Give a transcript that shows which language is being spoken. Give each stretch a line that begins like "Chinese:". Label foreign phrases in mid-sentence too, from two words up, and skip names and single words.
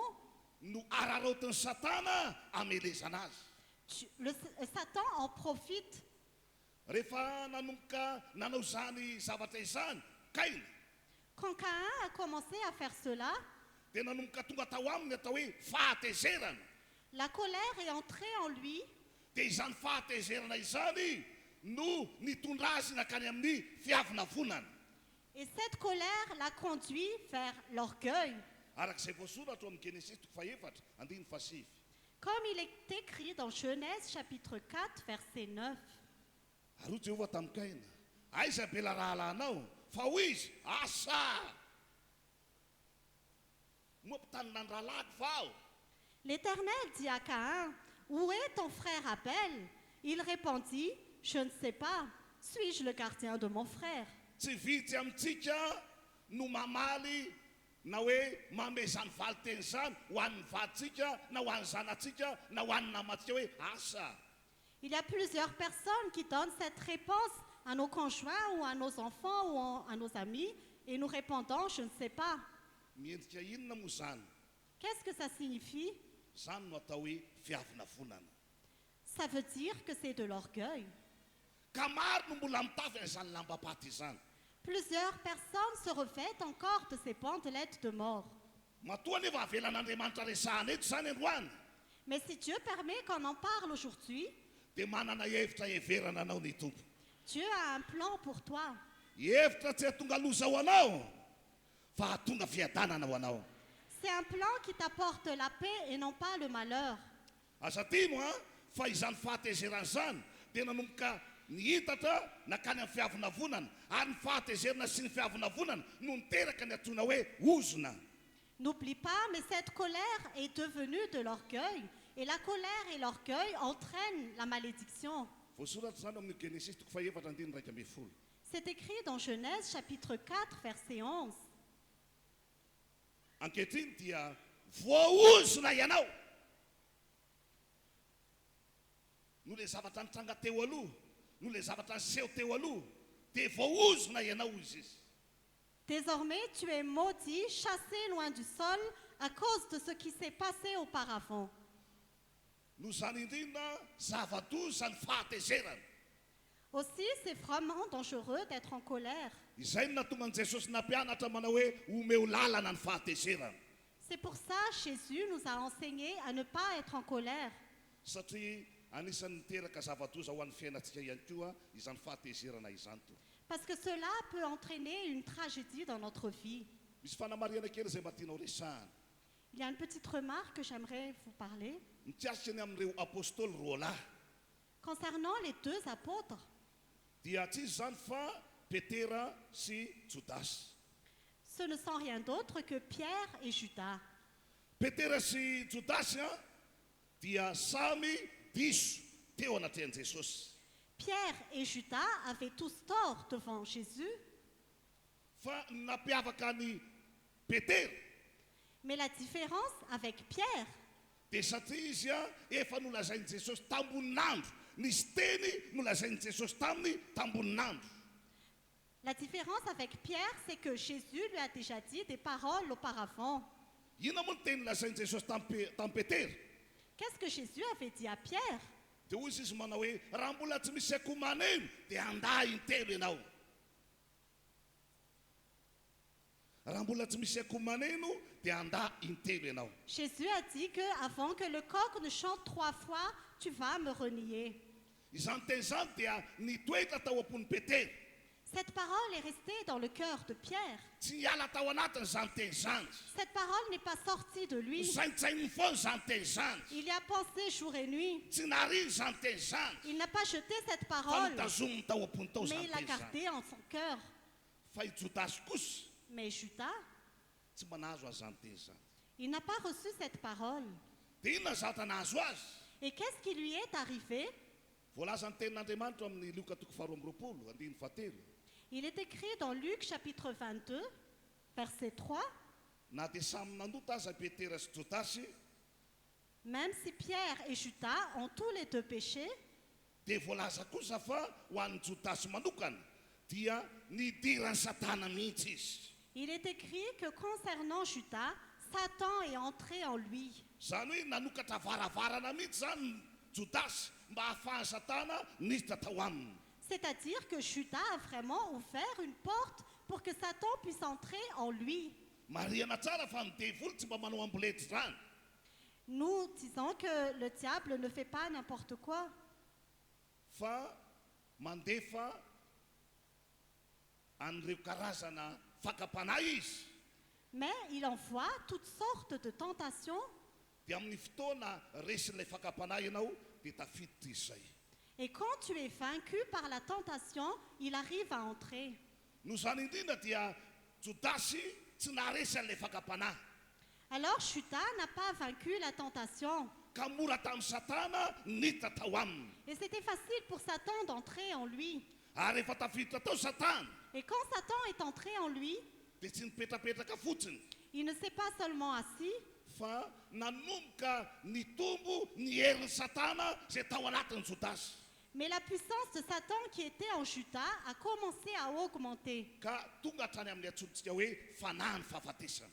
Malagasy: no araraotin'ny Satana amelezana azy.
French: Satan en profite.
Malagasy: Rehefa nanomboka nanao izany zavatra izany, Kaina,
French: Quand Caïn a commencé à faire cela,
Malagasy: dia nanomboka tonga tao aminy atao hoe fahatezerana.
French: la colère est entrée en lui
Malagasy: Dia izany fahatezerana izany no nitondra azy nakany amin'ny fiavinavonana.
French: et cette colère l'a conduit vers l'orgueil.
Malagasy: Arak'izay voasoratra amin'ny Genesis toko fahaefatra andiny fasivy.
French: Comme il est écrit dans Genèse chapitre 4, verset 9.
Malagasy: Ary ozy Jehova tamin'ny Kaina, aiza be la rahalahinao fa hoy izy asa mampitanina ny rahalahy fa aho.
French: L'Éternel dit à Caïn, « Où est ton frère Abel ?» Il répondit, « Je ne sais pas. Suis-je le gardien de mon frère ?»
Malagasy: Tsy vitsy amintsika no mamaly na hoe mame zany valiteny zany ho an'ny vaditsika na ho an'ny zanatsika na ho an'ny namatsika hoe asa.
French: Il y a plusieurs personnes qui donnent cette réponse à nos conjoints ou à nos enfants ou à nos amis et nous répondons, « Je ne sais pas.
Malagasy: Miendrika inona moa zany? »
French: Qu'est-ce que ça signifie?
Malagasy: Zany no atao hoe fiavinavonana.
French: Ça veut dire que c'est de l'orgueil.
Malagasy: Ka maro no mbola mitafy an'izany lamba-paty izany.
French: Plusieurs personnes se revêtent encore de ces pantelettes de mort.
Malagasy: Matoa nefa avelan'Andriamanitra resahana eto zany androany,
French: Mais si Dieu permet qu'on en parle aujourd'hui,
Malagasy: dia manana hevitra heverana anao ny tompo.
French: Dieu a un plan pour toi.
Malagasy: Hevitra tsy hatonga loza ho anao fa hatonga fiadanana ho anao.
French: C'est un plan qui t'apporte la paix et non pas le malheur.
Malagasy: Asa tino fa izany fahatezerana zany dia nanomboka nihitatra nakany amin'ny fiavinavonana ary ny fahatezerana sy ny fiavinavonana no niteraka ny antsoina hoe ozona.
French: N'oublie pas, mais cette colère est devenue de l'orgueil. Et la colère et l'orgueil entraînent la malédiction.
Malagasy: Voasoratra zany amin'ny Genesis toko fahaefatra andiny raika ambin'ny folo.
French: C'est écrit dans Genèse chapitre 4, verset 11.
Malagasy: Ankehitriny dia voaozona ianao no le zavatra nitranga teo aloha, no le zavatra niseho teo aloha, dia voaozona ianao izy izy.
French: Désormais, tu es maudit, chassé loin du sol à cause de ce qui s'est passé auparavant.
Malagasy: No zany indrindra zava-doza ny fahatezerana.
French: Aussi, c'est vraiment dangereux d'être en colère.
Malagasy: Izay no natonga an'i Jesosy nampianatra manao hoe omeo lalana ny fahatezerana.
French: C'est pour ça Jésus nous a enseigné à ne pas être en colère.
Malagasy: Satria anisan'ny niteraka zava-doza ho an'ny fiainantsika ihany koa izany fahatezerana izany to.
French: Parce que cela peut entraîner une tragédie dans notre vie.
Malagasy: Misy fanamariana kely zay mba tianao resahana.
French: Il y a une petite remarque que j'aimerais vous parler.
Malagasy: Mitsiasitra ny amin'ireo apôstôly roa lahy.
French: Concernant les deux apôtres,
Malagasy: Dia tsy izy zany fa Petera sy Jodasy.
French: ce ne sont rien d'autre que Pierre et Judas.
Malagasy: Petera sy Jodasy dia samy diso teo anatrehan'i Jesosy.
French: Pierre et Judas avaient tous tort devant Jésus,
Malagasy: Fa napiavaka ny Petera
French: mais la différence avec Pierre,
Malagasy: dia satria izy efa nolazain'i Jesosy tambonin'andro. Nisy teny nolazain'i Jesosy taminy tambonin'andro.
French: la différence avec Pierre, c'est que Jésus lui a déjà dit des paroles auparavant.
Malagasy: Ina moa ny teny nolazain'i Jesosy tamin'ny Petera.
French: Qu'est-ce que Jésus avait dit à Pierre?
Malagasy: Dia hoy izy manao hoe raha mbola tsy misy akomaneno dia andà intelo ianao. Raha mbola tsy misy akomaneno dia andà intelo ianao.
French: Jésus a dit que avant que le coq ne chante 3 fois, tu vas me renier.
Malagasy: Izany teny zany dia nitoetra tao am-pony Petera.
French: Cette parole est restée dans le cœur de Pierre.
Malagasy: Tsy hiala tao anatiny zany teny zany.
French: Cette parole n'est pas sortie de lui.
Malagasy: Saintsainy foana zany teny zany.
French: Il y a pensé jour et nuit.
Malagasy: Tsy nariny zany teny zany.
French: Il n'a pas jeté cette
Malagasy: Fa
French: parole,
Malagasy: nitazominy tao am-pony tao
French: mais
Malagasy: zany
French: il l'a
Malagasy: teny zany.
French: gardée en son cœur.
Malagasy: Fa i Jodasy kosa
French: Mais Judas,
Malagasy: tsy manazo azy zany teny zany.
French: il n'a pas reçu cette parole.
Malagasy: Dia inona zatra nahazo azy?
French: Et qu'est-ce qui lui est arrivé?
Malagasy: Voalaza ny tenin'Andriamanitra amin'ny Luka 2:17.
French: Il est écrit dans Luc chapitre 22, verset 3,
Malagasy: Na dia samy nanota aza Petera sy Jodasy,
French: même si Pierre et Judas ont tous les deux péché,
Malagasy: dia voalaza kosa fa ho an'ny Jodasy manokana dia nidirany Satana mihitsy izy.
French: il est écrit que concernant Judas, Satan est entré en lui.
Malagasy: Zany hoe nanokatra varavarana mihitsy zany Jodasy mba ahafahany Satana niditra tao aminy.
French: C'est-à-dire que Judas a vraiment ouvert une porte pour que Satan puisse entrer en lui.
Malagasy: Mariana tsara fa ny devoly tsy mba manao ambolety zany.
French: Nous disons que le diable ne fait pas n'importe quoi,
Malagasy: Fa mandefa an'ireo karazana fakapanahy izy.
French: mais il envoie toutes sortes de tentations.
Malagasy: Dia amin'ny fotoana resin'ilay fakapanahy ianao dia tafiditra izy zay.
French: Et quand tu es vaincu par la tentation, il arrive à entrer.
Malagasy: No zany indrindra dia Jodasy tsy naharesy an'ilay fakapanahy.
French: Alors Judas n'a pas vaincu la tentation.
Malagasy: Ka mora tamin'ny Satana niditra tao aminy.
French: Et c'était facile pour Satan d'entrer en lui.
Malagasy: Ary rehefa tafiditra tao Satana
French: Et quand Satan est entré en lui,
Malagasy: dia tsy nipetrapetraka fotsiny
French: il ne s'est pas seulement assis,
Malagasy: fa nanomboka nitombo ny herin'ny Satana zay tao anatin'ny Jodasy.
French: mais la puissance de Satan qui était en Judas a commencé à augmenter.
Malagasy: Ka tonga hatrany amin'ny antsodintsika hoe fanahy ny fahafatesana.